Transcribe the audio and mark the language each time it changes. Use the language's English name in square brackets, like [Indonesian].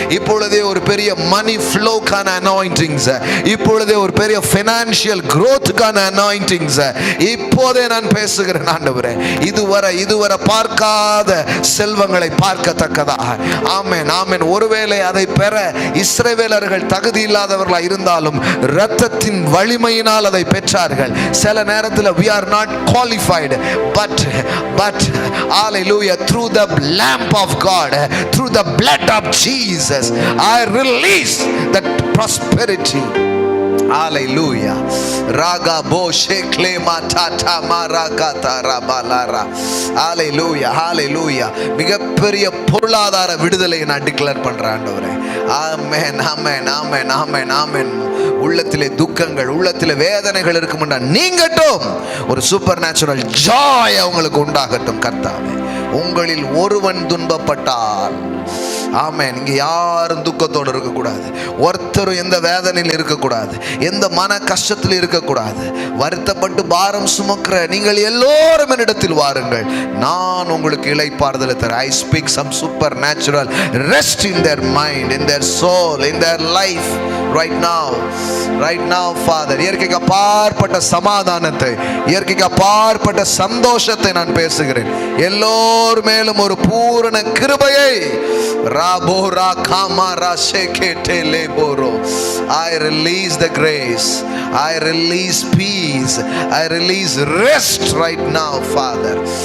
[Tamil] இப்பொழுதே ஒரு பெரிய மணி ஃப்ளோக்கான அனாயிண்டிங்ஸ், இப்பொழுதே ஒரு பெரிய ஃபைனான்ஷியல் growthக்கான அனாயிண்டிங்ஸ் இப்போதே நான் பேசுகிறேன் ஆண்டவரே. இதுவரை பார்க்காத செல்வங்களை பார்க்கத்தக்கதாக. ஆமென் ஆமென். ஒருவேளை அதை பெற இஸ்ரவேலர்கள் தகுதி இல்லாதவர்களாக இருந்தாலும் இரத்தத்தின் வலிமையினால் அதை பெற்றார்கள். சில நேரத்தில் [English] we are not qualified, but hallelujah, through the lamp of God, through the blood of Jesus, I release that prosperity. Hallelujah. Raga bo shekle matata marakata rabalara. Hallelujah hallelujah. [Tamil] மிகப்பெரிய பொருளாதார விடுதலையை நான் டிக்ளேர் பண்றேன் ஆண்டவரே. ஆமென் ஆமென் ஆமென் ஆமென் ஆமென். உள்ளத்திலே துக்கங்கள், உள்ளத்திலே வேதனைகள் இருக்கும்னா நீங்கட்டும். ஒரு சூப்பர் நேச்சுரல் ஜாய் அவங்களுக்கு உண்டாகட்டும் கர்த்தாவே. உங்களில் ஒருவன் துன்பப்பட்டால், ஆமென், இங்க யாரும் துக்கத்தோடு இருக்கக்கூடாது, ஒருத்தரும் எந்த வேதனையில் இருக்கக்கூடாது, எந்த மன கஷ்டத்தில் இருக்கக்கூடாது. வருத்தப்பட்டு பாரம் சுமக்கிற நீங்கள் எல்லோரும் என்னிடத்தில் வாருங்கள், நான் உங்களுக்கு இளைப்பாறுதலை தரேன். [English] I speak some supernatural rest in their mind, in their soul, in their life right now Father. [Tamil] இயற்கைக்கு அப்பாற்பட்ட சமாதானத்தை, இயற்கைக்கு அப்பாற்பட்ட சந்தோஷத்தை நான் பேசுகிறேன். எல்லோர் மேலும் ஒரு பூரண கிருபையை ராபோரா காமாரா ஷேகேட்டே லேபோரோ. [English] I release the grace, I release peace, I release rest right now Father.